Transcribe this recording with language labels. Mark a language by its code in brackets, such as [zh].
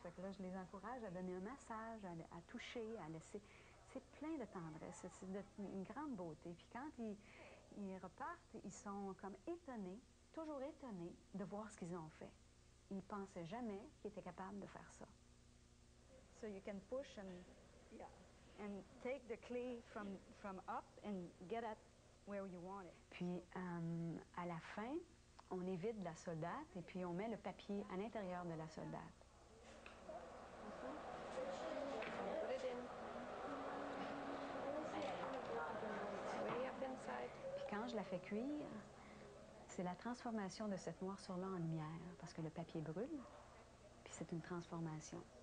[fr] Fait que là, je les encourage à donner un massage, à toucher, à laisser. C'est plein de tendresse, c'est une grande beauté. Puis quand ils repartent, ils sont comme étonnés, toujours étonnés de voir ce qu'ils ont fait. Ils ne pensaient jamais qu'ils étaient capables de faire ça. [en] So you can push and take the clay from up and get at where you want it. [fr] Puis, à la fin, on évite la soldate et puis on met le papier à l'intérieur de la soldate. [en] Put it in. Way up inside. [fr] Puis quand je la fais cuire, c'est la transformation de cette noir sur là en lumière, parce que le papier brûle, puis c'est une transformation.